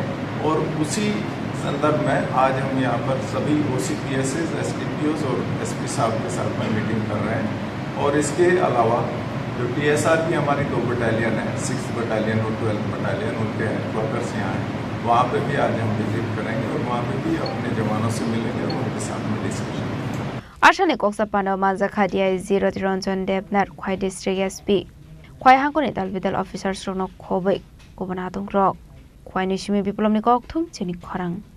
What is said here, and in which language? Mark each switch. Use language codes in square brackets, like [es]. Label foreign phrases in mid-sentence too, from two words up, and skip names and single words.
[hi] और उसी संदर्भ में आज हम यहाँ पर सभी OCPSs, SDPOs और SP साहब के साथ में मीटिंग कर रहे हैं। और इसके अलावा जो TSR की हमारी 2 बटालियन है, 6th बटालियन और 12th बटालियन, उनके वर्कर्स यहाँ हैं, वहाँ पे भी आज हम विजिट करेंगे और वहाँ पे भी अपने जवानों से मिलेंगे और उनके साथ में डिस्कशन। [trp] आशानि कोक्सापानो माजाखा DIG रंजन देवनाथ खवाई [en] district SP [trp] खवाई हांगनि दालबिदाल अफिसार्स रंग खबै गुबुन आदं रक खवाई निसिमि बिप्लबनि कक्थुम चिनि खरां